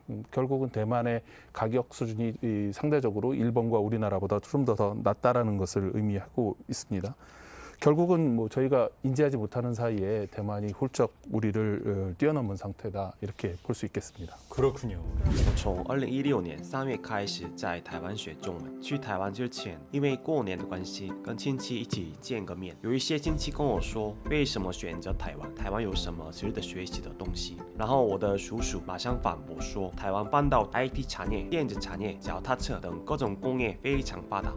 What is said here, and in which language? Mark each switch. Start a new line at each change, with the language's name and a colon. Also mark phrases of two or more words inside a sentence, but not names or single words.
Korean: 결국은 대만의 가격 수준이 상대적으로 일본과 우리나라보다 좀 더 낮다라는 것을 의미하고 있습니다. 결국은 뭐 저희가 인지하지 못하는 사이에 대만이 훌쩍 우리를 뛰어넘은 상태다 이렇게 볼 수 있겠습니다. 그렇군요.
Chinese: 我从2016年3月开始在台湾学中文。去台湾之前，因为过年的关系，跟亲戚一起见个面。有一些亲戚跟我说，为什么选择台湾？台湾有什么值得学习的东西？然后我的叔叔马上反驳说，台湾半导体 IT 产业、电子产业、脚踏车等各种工业非常发达。